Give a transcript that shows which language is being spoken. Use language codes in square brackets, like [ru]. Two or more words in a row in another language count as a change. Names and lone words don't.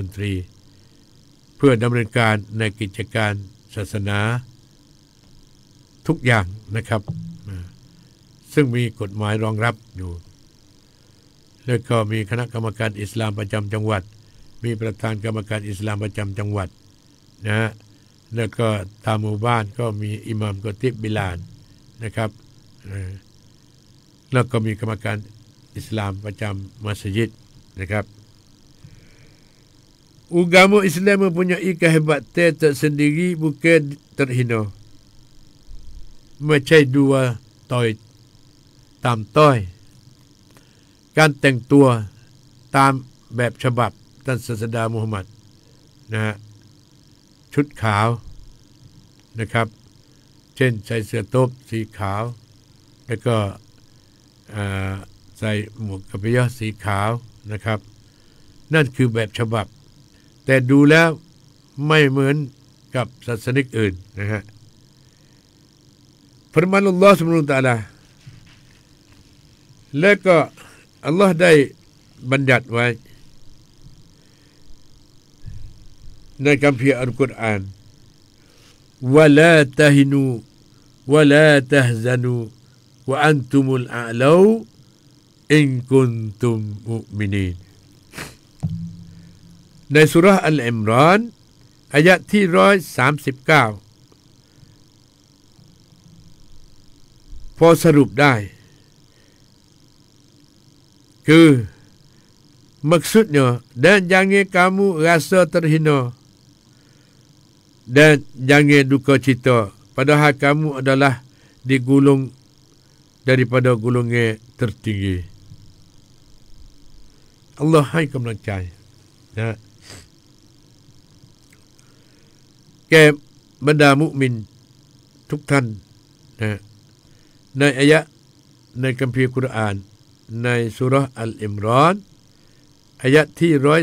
[th] ตรีเพื่อดำเนินการในกิจการศาสนาทุกอย่างนะครับซึ่งมีกฎหมายรองรับอยู่แล้วก็มีคณะกรรมการอิสลามประจำจังหวัดมีประธานกรรมการอิสลามประจำจังหวัดนะฮะแล้วก็ตามหมู่บ้านก็มีอิหม่ามกอติบบิลานนะครับแล้วก็มีกรรมการอิสลามประจำมัสยิดนะครับ [ms] Agama Islam mempunyai kehebatan tersendiri bukan terhina [th] ไม่ใช่ดูว่าต่อยตามต้อย การแต่งตัวตามแบบฉบับท่านศาสดามุฮัมมัดนะฮะชุดขาวนะครับเช่นใส่เสื้อโต๊บสีขาวแล้วก็ใส่หมวกกะปิยะสีขาวนะครับนั่นคือแบบฉบับแต่ดูแล้วไม่เหมือนกับศาสนิกอื่นนะฮะ [ms] firman Allah [ar] سبحانه وتعالى [th] และก็อัลลอฮ์ได้บัญญัติไว้ในคัมภีร์อัลกุรอาน [ar] ولا تهنوا ولا تحزنوا وأنتم الأعلون إن كنتم مؤمنين [th] ในสุเราะห์อัลอิมรานอายะห์ที่139พอสรุปได้คือ [ms] maksudnya dan jangan kamu rasa terhina dan jangan duka cita padahal kamu adalah digulung daripada golongan tertinggi [th] Allah ให้กำลังใจนะแก่บรรดามุมินทุกท่านนะในอายะห์ในคัมภีร์กุรอานในซูเราะห์อัลอิมรานอายะห์ที่